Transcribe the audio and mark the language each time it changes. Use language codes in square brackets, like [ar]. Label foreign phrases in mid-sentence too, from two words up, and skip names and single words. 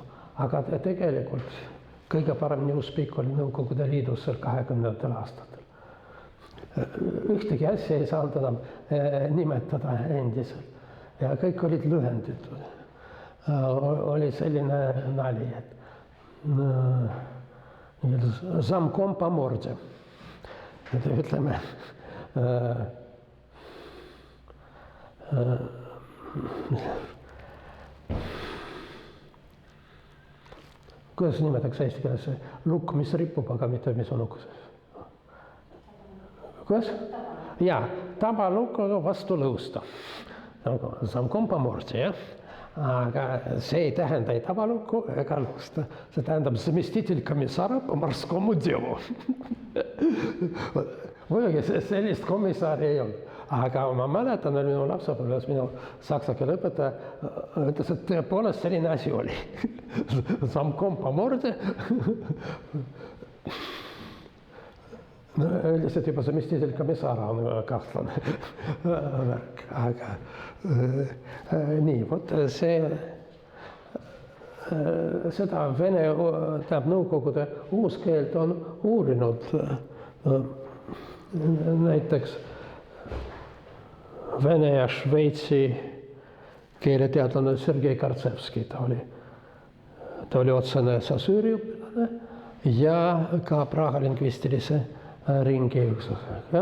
[et] Aga tegelikult kõige parem newspeak oli Nõukogude Liidus 20. aastatel. Ühtegi asja ei saanud enam nimetada endiselt ja kõik olid lühenditud. Oli selline nali, et [ru] замком по морде. [et] Ütleme, kuidas nimetatakse eesti keeles lukk, mis ripub, aga mitte mis on ukses? Kuidas? Jaa, taba lukku vastu lõusta. [ru] Замком по морде, [et] jah? Aga see ei tähenda ei tabalukku ega lõusta. See tähendab [ru] заместитель комиссара по морскому делу. [et] Muidugi sellist komissaari ei olnud. Aga ma mäletan, et minu lapsepõlves minu saksa keele õpetaja ütles, et tõepoolest selline asi oli. [ru] Замком по морде. [et] Üldiselt juba [ru] заместитель комиссара [et] on kahtlane värk, aga nii, vot seda Vene, Nõukogude uuskeelt on uurinud näiteks Vene ja Šveitsi keeleteadlane Sergei Kartsevski, ta oli otsene Saussuri õpilane ja ka Praha lingvistilise ringi üksusega.